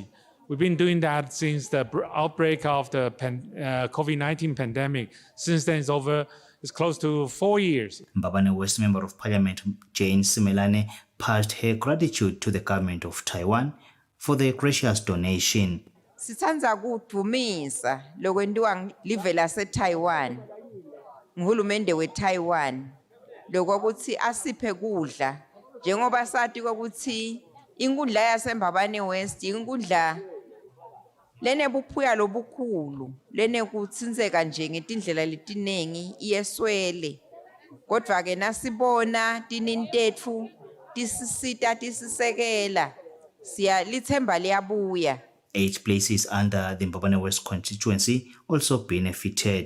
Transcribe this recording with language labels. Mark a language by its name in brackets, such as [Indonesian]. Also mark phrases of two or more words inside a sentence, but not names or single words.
[English] We've been doing that since the outbreak of the COVID-19 pandemic. Since then, it's close to 4 years. Babane West Member of Parliament Jane Simelane passed her gratitude to the government of Taiwan for their gracious donation. [Swati] Sithandza kudumisa lokwenziwa live lase-Taiwan nguhulumende we-Taiwan lokuthi asiphe kudla njengoba sathi ukuthi inkundla yaseMbabane West inkundla lenebuphuya lobukhulu lenekutsinzeka nje ngetindlela letiningi iyeswele kodwa ke nasibona tinintetfu tisisita tisisekela siyalithemba liyabuya. [English] 8 places under the Mbabane West constituency also benefited.